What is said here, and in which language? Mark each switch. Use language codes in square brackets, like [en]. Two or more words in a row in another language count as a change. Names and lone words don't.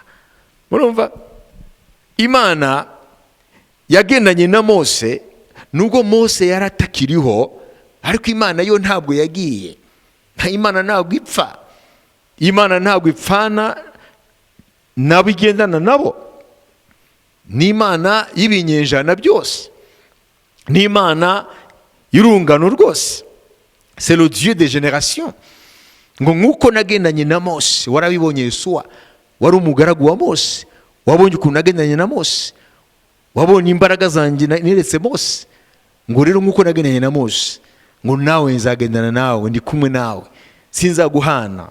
[rw] Murumva, Imana yagendanye na Mose nubwo Mose yaratakiriho, ariko Imana yo ntabwo yagiye. Imana ntabwo ipfa, Imana ntabwo ipfana nabigendana nabo. Ni Imana y'ibinyenjana byose, ni Imana y'urungano rwose. [fr] C'est le Dieu des générations. [rw] Ngo nk'uko nagendanye na Mose, warabibonye Yosuwa wari umugaragu wa Mose, wabonye ukuntu nagendanye na Mose, wabonye imbaraga zanjye neretse Mose. Ngo rero nk'uko nagendanye na Mose, ngo nawe nzagendana nawe, ndi kumwe nawe, sinzaguhana.